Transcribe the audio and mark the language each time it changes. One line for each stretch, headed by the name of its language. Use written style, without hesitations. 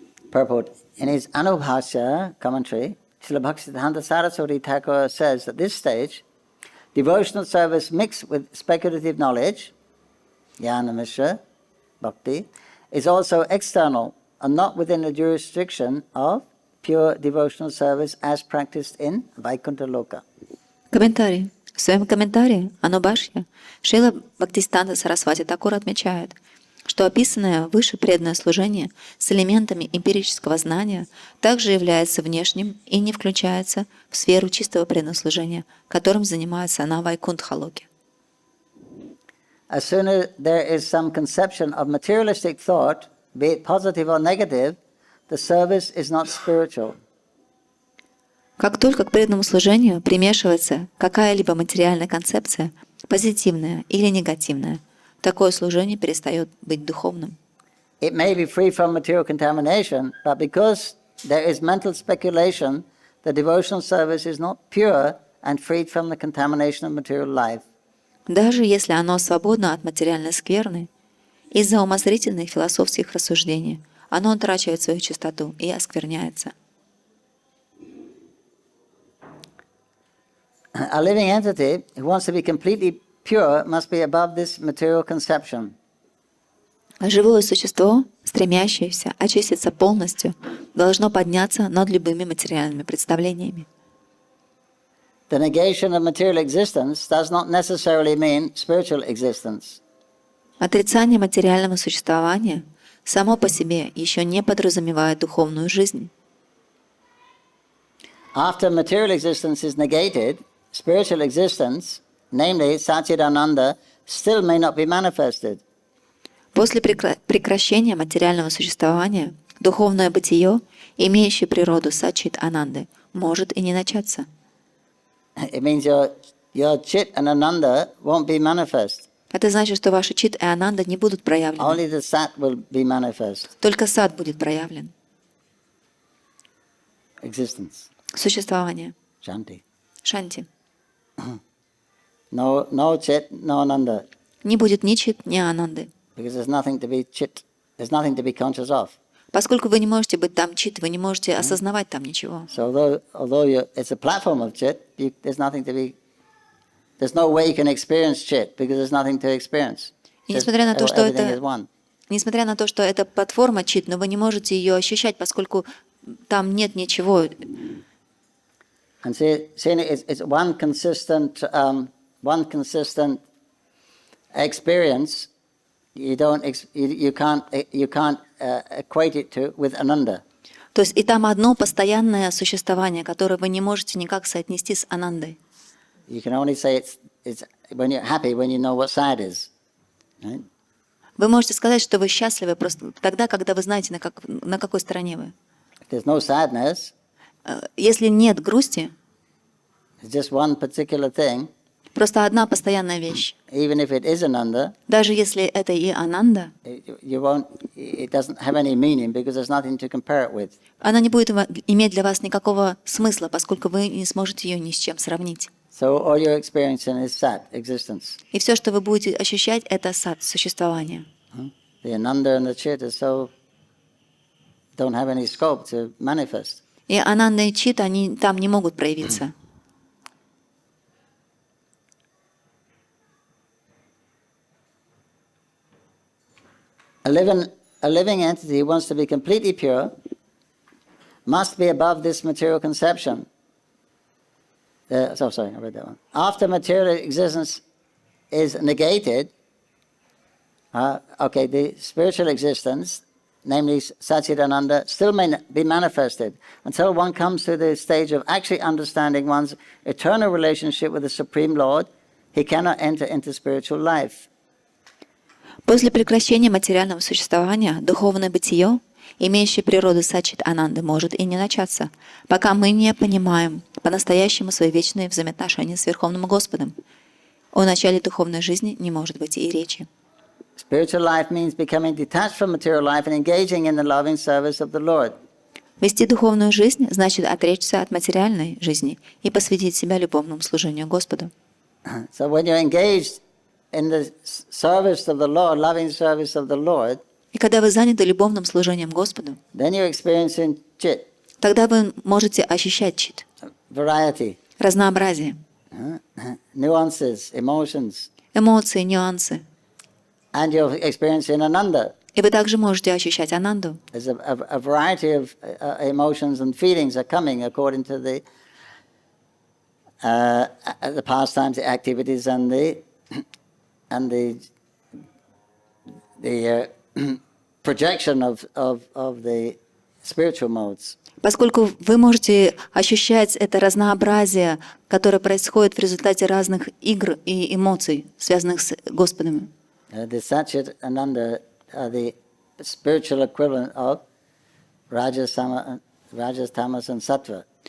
English: Purport. In his Anubhasya commentary, Srila Bhaktisiddhanta Saraswati Thakur says that this stage, devotional service mixed with speculative knowledge, Jnana Mishra Bhakti, is also external and not within the jurisdiction of pure devotional service as practiced in Vaikuntha Loka.
Russian: Комментарий. В своем комментарии Анубхашья Шрила Бхактисиддханта Сарасвати Такур отмечает, что описанное выше преданное служение с элементами эмпирического знания также является внешним и не включается в сферу чистого преданного служения, которым занимается на Вайкунтха-локе.
English: As soon as there is some conception of materialistic thought, be it positive or negative, the service is not spiritual.
Russian: Как только к преданному служению примешивается какая-либо материальная концепция, позитивная или негативная, такое служение перестает быть духовным.
English: it may be free from material contamination, but because there is mental speculation, the devotional service is not pure and freed from the contamination of material life.
Russian: Даже если оно свободно от материальной скверны, из-за умозрительных философских рассуждений оно утрачивает свою чистоту и оскверняется.
English: A living entity who wants to be completely pure must be above this material conception.
Russian: Живое существо, стремящееся очиститься полностью, должно подняться над любыми материальными представлениями.
English: The negation of material existence does not necessarily mean spiritual existence.
Russian: Отрицание материального существования само по себе еще не подразумевает духовную жизнь.
English: After material existence is negated, spiritual existence, namely Satchidananda, still may not be manifested.
Russian: После прекращения материального существования духовное бытие, имеющее природу Саччит-Ананды, может и не начаться.
English: It means your Chit and Ananda won't be manifest.
Russian: Это значит, что ваши Чит и Ананда не будут проявлены.
English: Only the Sat will be manifest.
Russian: Только Сат будет проявлен.
English: Existence.
Russian: Существование.
English: Shanti.
Russian: Шанти.
English: No Chit, no Ananda.
Russian: Не будет ни Чит, ни Ананды.
English: Because there's nothing to be Chit, there's nothing to be conscious of.
Russian: Поскольку вы не можете быть там Чит, вы не можете осознавать там ничего.
English: So although it's a platform of Chit, there's nothing to be. There's no way you can experience Chit because there's nothing to experience.
Russian: И несмотря на то, что
English: Everything is one.
Russian: несмотря на то, что это платформа Чит, но вы не можете ее ощущать, поскольку там нет ничего.
English: And see, it's one consistent experience. You can't equate it to with Ananda.
Russian: То есть и там одно постоянное существование, которое вы не можете никак соотнести с Анандой.
English: You can only say it's when you're happy when you know what side is. Right?
Russian: Вы можете сказать, что вы счастливы просто тогда, когда вы знаете, на какой стороне вы.
English: If there's no sadness,
Russian: Если нет грусти,
English: it's just one particular thing.
Russian: просто одна постоянная вещь.
English: Even if it is Ananda,
Russian: Даже если это и Ананда,
English: it doesn't have any meaning because there's nothing to compare it with.
Russian: она не будет иметь для вас никакого смысла, поскольку вы не сможете ее ни с чем сравнить.
English: So all you're experiencing is Sat, existence.
Russian: И все, что вы будете ощущать, это сад, существование.
English: The Ananda and the Chit don't have any scope to manifest.
Russian: И Ананда и Чит, они там не могут проявиться.
English: A living entity who wants to be completely pure must be above this material conception. Sorry, I read that one. After material existence is negated, the spiritual existence, namely Satchidananda, still may be manifested until one comes to the stage of actually understanding one's eternal relationship with the Supreme Lord. He cannot enter into spiritual life.
Russian: После прекращения материального существования духовное бытие, имеющее природу Саччит-Ананды, может и не начаться, пока мы не понимаем по-настоящему свои вечные взаимоотношения с Верховным Господом. О начале духовной жизни не может быть и речи.
English: Spiritual life means becoming detached from material life and engaging in the loving service of the Lord.
Russian: Вести духовную жизнь значит отречься от материальной жизни и посвятить себя любовному служению Господу.
English: So when you're engaged in the service of the Lord, loving service of the Lord,
Russian: И когда вы заняты любовным служением Господу,
English: then you're experiencing Chit,
Russian: тогда вы можете ощущать Чит,
English: variety,
Russian: разнообразие,
English: nuances, emotions,
Russian: эмоции, нюансы.
English: and you're experiencing Ananda.
Russian: И вы также можете ощущать Ананду.
English: There's a variety of emotions and feelings are coming according to the pastimes, the activities, and the projection of the spiritual modes.
Russian: Поскольку вы можете ощущать это разнообразие, которое происходит в результате разных игр и эмоций, связанных с Господом.
English: The Satchit Ananda are the spiritual equivalent of Rajas, Tamas, and Sattva.